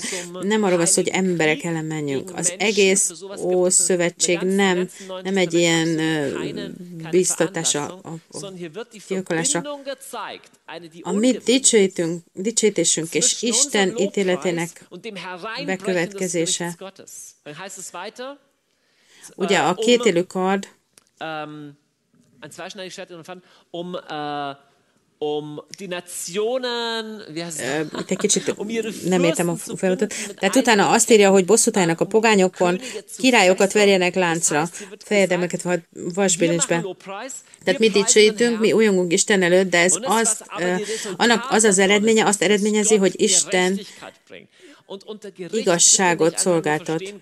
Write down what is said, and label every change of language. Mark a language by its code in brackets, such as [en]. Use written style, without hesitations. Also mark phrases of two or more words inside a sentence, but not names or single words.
[hu] Nem arról van szó, hogy emberek ellen menjünk. Az egész Ószövetség nem egy ilyen biztatás a gyilkolásra. A mi dicsőítésünk és Isten ítéletének bekövetkezése. Ugye a kétélű kard [de] ein zweischneidiges Schwert in der Hand, die Nationen, [hu] egy kicsit nem értem a feladatot. Tehát utána azt írja, hogy bosszút álljanak a pogányokon, királyokat verjenek láncra, fejedelmeket vasbilincsbe. Tehát mi dicsőítünk, mi újongunk Isten előtt, de ez annak az eredménye, azt eredményezi, hogy Isten igazságot szolgáltat.